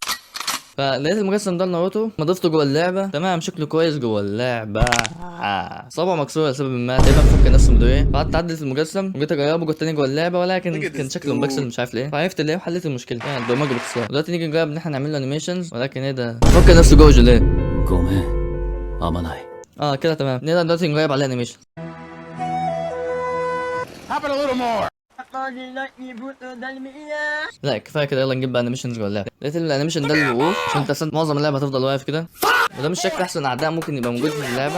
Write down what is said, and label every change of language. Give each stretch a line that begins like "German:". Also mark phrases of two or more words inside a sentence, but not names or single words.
Arabic: فلقيت المجسم ده لناروتو ما ضفته جوه اللعبه، تمام شكله كويس جوه اللعبه. صابعه مكسوره لسبب ما، تقريبا فك نفسه مدويه. فقعدت عدلت المجسم وجيت اجربه جوه تاني جوه اللعبه، ولكن كان شكله مبكسل مش عارف ليه. فعرفت ليه وحليت المشكله، يعني البرمجه باختصار. دلوقتي نيجي نجرب ان احنا نعمل له انيميشنز، ولكن ايه ده فك نفسه جوه جوليه.
Japanese: ごめん、合わない。
Arabic: كده تمام. نقدر دلوقتي نجرب عليه انيميشن. لا كفايه كده، يلا نجيب بقى انيميشنز جوه اللعبه. لقيت الانيميشن ده الوقوف عشان انت اصلا معظم اللعبه هتفضل واقف كده، وده مش شكل احسن اعداء ممكن يبقى موجود في اللعبه.